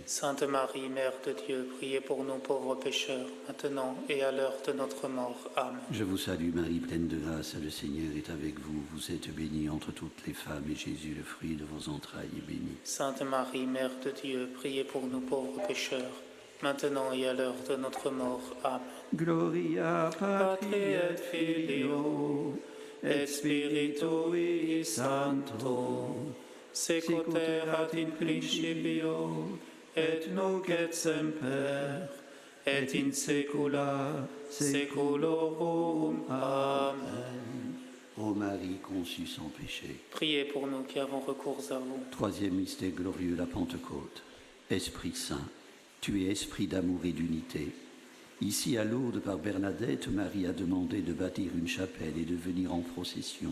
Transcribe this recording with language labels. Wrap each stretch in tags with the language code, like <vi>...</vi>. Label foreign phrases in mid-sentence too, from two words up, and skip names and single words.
<fr>Sainte Marie, Mère de Dieu, priez pour nous pauvres pécheurs, maintenant et à l'heure de notre mort. Amen. Je vous salue Marie, pleine de grâce, le Seigneur est avec vous. Vous êtes bénie entre toutes les femmes, et Jésus, le fruit de vos entrailles, est béni. Sainte Marie, Mère de Dieu, priez pour nous pauvres pécheurs, maintenant et à l'heure de notre mort. Amen.</fr> <la>Gloria Patri et Filio et Spiritui Sancto, secuter in principio et nunc et semper et in saecula saeculorum. Amen.</la> <fr>Ô Marie conçue sans péché. Priez pour nous qui avons recours à vous. Troisième mystère glorieux, la Pentecôte. Esprit Saint, tu es esprit d'amour et d'unité. Ici à Lourdes, par Bernadette, Marie a demandé de bâtir une chapelle et de venir en procession.</fr>